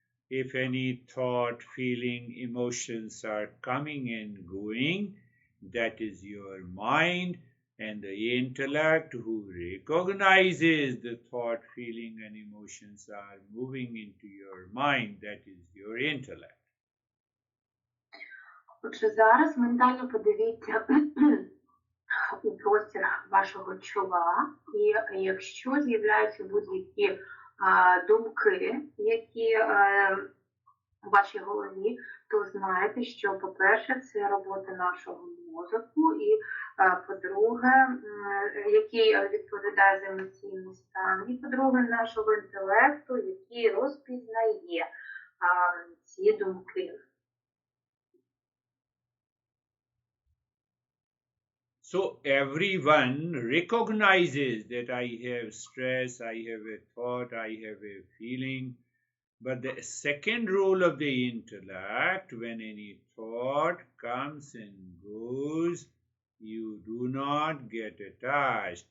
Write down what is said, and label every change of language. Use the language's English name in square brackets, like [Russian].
[English] If any thought, feeling, emotions are coming and going, that is your mind and the intellect who recognizes the thought, feeling, and emotions are moving into your mind. That is your intellect. [Ukrainian] Отже, зараз ментально подивіться у простір вашого чола, і якщо з'являються будь-які думки, які в вашій голові, то знаєте, що, по-перше, це робота нашого мозку, і, по-друге, який відповідає за емоційний стан, і, по-друге, нашого інтелекту, який розпізнає ці думки. [English] So everyone recognizes that I have stress, I have a thought, I have a feeling. But the second role of the intellect, when any thought comes and goes, you do not get attached.